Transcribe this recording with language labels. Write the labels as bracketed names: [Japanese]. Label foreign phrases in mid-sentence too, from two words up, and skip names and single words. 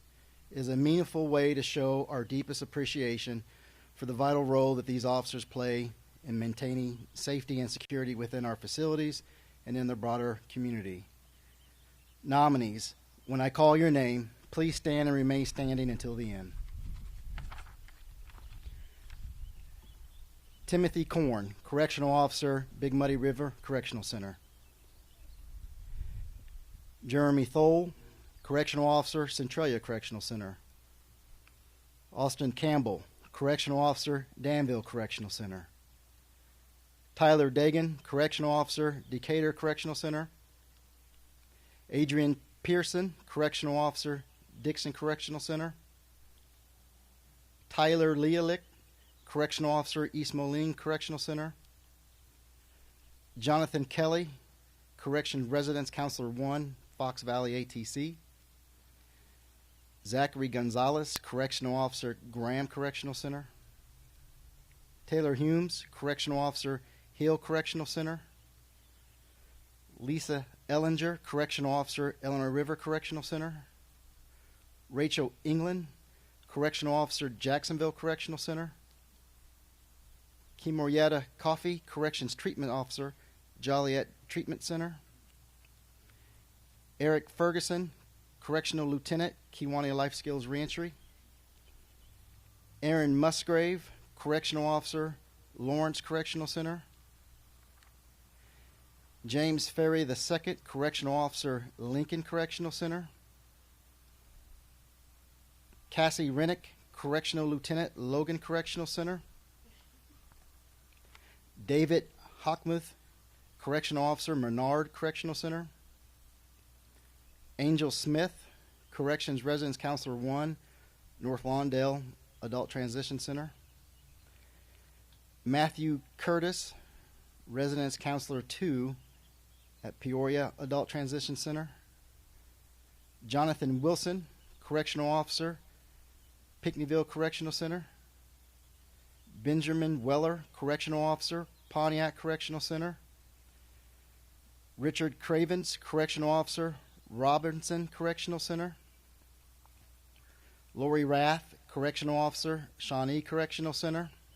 [English] It is a meaningful way to show our deepest appreciation for the vital role that these officers play in maintaining safety and security within our facilities and in the broader community. Nominees, when I call your name, please stand and remain standing until the end. Timothy Korn, Correctional Officer, Big Muddy River Correctional Center. Jeremy Thole, Correctional Officer, Centralia Correctional Center. Austin Campbell, Correctional Officer, Danville Correctional Center. Tyler Dagan, Correctional Officer, Decatur Correctional Center. Adrian Pearson, Correctional Officer, Dixon Correctional Center. Tyler Lealick, Correctional Officer, East Moline Correctional Center. Jonathan Kelly, Corrections Residence Counselor 1, Fox Valley ATC. Zachary Gonzalez, Correctional Officer, Graham Correctional Center. Taylor Humes, Correctional Officer, Hill Correctional Center. Lisa Ellinger, Correctional Officer, Illinois River Correctional Center. Rachel England, Correctional Officer, Jacksonville Correctional Center. Kimorietta Coffey, Corrections Treatment Officer, Joliet Treatment Center. Eric Ferguson, Correctional Lieutenant, Kewanee Life Skills Reentry. Aaron Musgrave, Correctional Officer, Lawrence Correctional Center. James Ferry II, Correctional Officer, Lincoln Correctional Center. Cassie Rennick, Correctional Lieutenant, Logan Correctional Center. David Hockmuth, Correctional Officer, Menard Correctional Center. Angel Smith, Corrections Residence Counselor 1, North Lawndale Adult Transition Center. Matthew Curtis, Residence Counselor 2 at Peoria Adult Transition Center. Jonathan Wilson, Correctional Officer, Pinckneyville Correctional Center. Benjamin Weller, Correctional Officer, Pontiac Correctional Center. Richard Cravens, Correctional Officer, Robinson Correctional Center. Lori Rath, Correctional Officer, Shawnee Correctional Center.